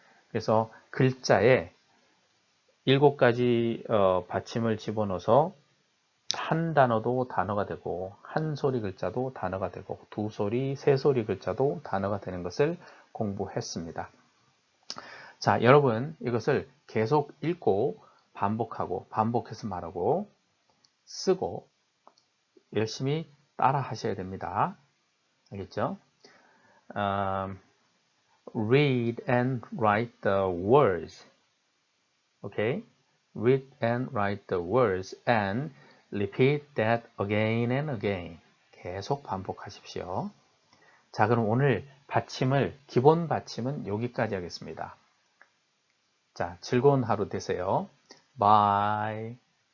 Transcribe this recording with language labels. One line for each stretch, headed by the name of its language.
Korean: 그래서 글자에 7가지 받침을 집어넣어서 한 단어도 단어가 되고 한 소리 글자도 단어가 되고 두 소리, 세 소리 글자도 단어가 되는 것을 공부했습니다. 자, 여러분 이것을 계속 읽고 반복하고 반복해서 말하고 쓰고 열심히 따라 하셔야 됩니다. 알겠죠?
English: Read and write the words. Okay? Read and write the words and repeat that again and again.
Korean: 계속 반복하십시오. 자, 그럼 오늘 기본 받침은 여기까지 하겠습니다. 자, 즐거운 하루 되세요.
English: Bye.